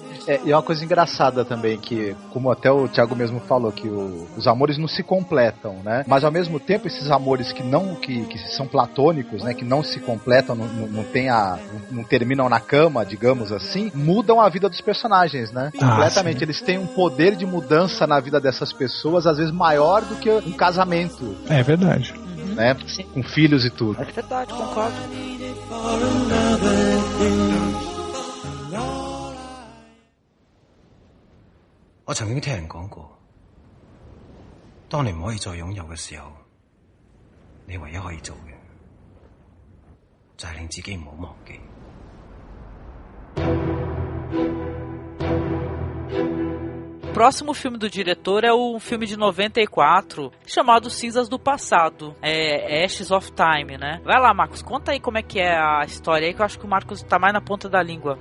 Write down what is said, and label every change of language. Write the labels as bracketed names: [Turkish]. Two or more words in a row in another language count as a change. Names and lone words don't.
[Portuguese] E é uma coisa engraçada também, que como até o Thiago mesmo falou, que os amores não se completam, né, mas ao mesmo tempo esses amores que são platônicos, né, que não se completam, não terminam na cama, digamos assim, mudam a vida dos personagens, né, completamente. Eles têm um poder de mudança na vida dessas pessoas, às vezes maior do que um casamento. É verdade. Né? Com filhos e tudo. É verdade, concordo. [Cantonese] 我曾經聽人講過，當你唔可以再擁有嘅時候，你唯一可以做嘅就係令自己唔好忘記。 [Portuguese] O próximo filme do diretor é um filme de 94 chamado Cinzas do Passado, Ashes of Time, né? Vai lá, Marcos, conta aí como é que é a história aí, que eu acho que o Marcos tá mais na ponta da língua.